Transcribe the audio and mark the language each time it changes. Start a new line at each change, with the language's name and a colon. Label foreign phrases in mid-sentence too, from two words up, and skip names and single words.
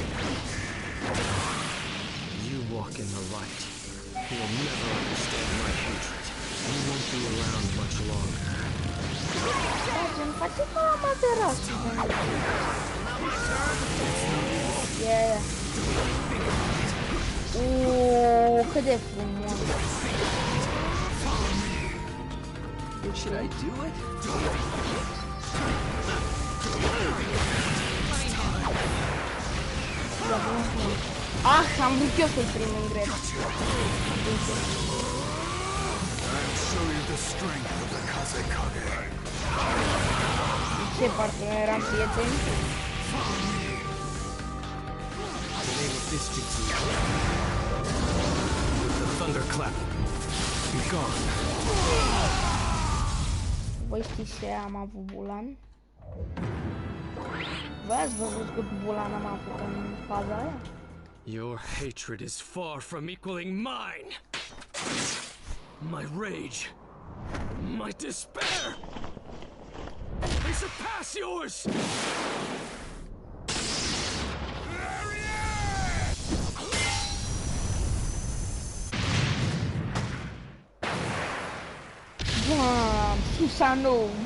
English: You walk in the light. You'll never understand my hatred. You won't be around much longer. Yeah.
Romanian: Cât de frumos.
English: Should I do it?
Romanian: Ah, am vrut eu să-l prind în greu.
English: I'll show you the strength of the Kazekage.
Romanian: Ce parte nu eram prieteni?
English: The name of this jutsu. The thunderclap. Be gone.
Romanian: Voi știți ce am avut Bulan? V-ați văzut cât Bulan am avut în faza aia?
English: Your hatred is far from equaling mine. My rage, my despair, they surpass yours! Bam! Susanoo!